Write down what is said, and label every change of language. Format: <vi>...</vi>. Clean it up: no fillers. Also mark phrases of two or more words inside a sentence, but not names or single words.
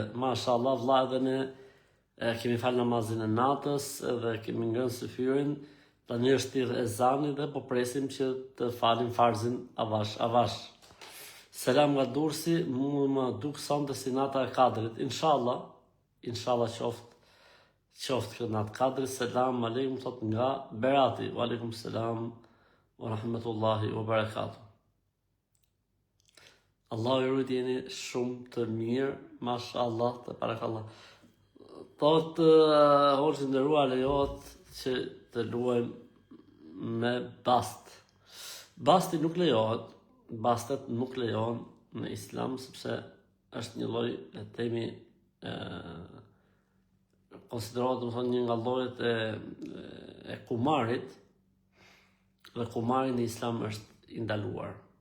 <sq>Mashallah, vlla, edhe ne kemi falë namazin e natës dhe kemi ngrënë syfyrin, tani është thirr ezani dhe po presim që të falim farzin avash. Selam nga Durrësi, më duk sonte si nata e Kadrit. Inshallah qoftë kjo natë Kadrit.</sq> <ar>السلام عليكم,</ar> <sq>thot nga Berati.</sq> <ar>وعليكم السلام ورحمة الله وبركاته.</ar> <sq>Allah ju rrit, jeni shumë të mirë, mashallah, të barakallah. Thot hoxhë nderuar, lejohet që të luajmë me bast. Basti nuk lejohet, bastet nuk lejohen në islam, sepse është një lloj, le të themi, konsiderohet domethënë një nga llojet e kumarit, dhe kumari në islam është i ndaluar.</sq>